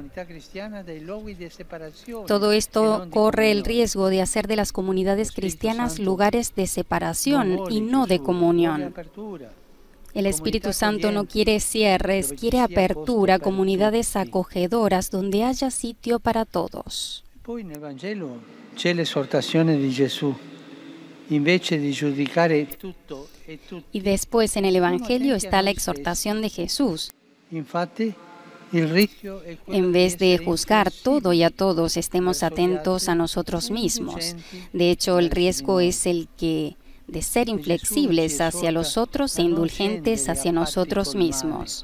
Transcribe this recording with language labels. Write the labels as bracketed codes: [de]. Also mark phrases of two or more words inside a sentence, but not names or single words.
[es] Todo esto corre el riesgo de hacer de las comunidades cristianas lugares de separación y no de comunión. El Espíritu Santo no quiere cierres, quiere apertura, comunidades acogedoras donde haya sitio para todos. En el Evangelio [it] c'è l'esortazione di Gesù. Invece di giudicare tutto e tutti. [es] Y después en el Evangelio está la exhortación de Jesús. En vez de juzgar todo y a todos, estemos atentos a nosotros mismos. De hecho, el riesgo es el que de ser inflexibles hacia los otros e indulgentes hacia nosotros mismos.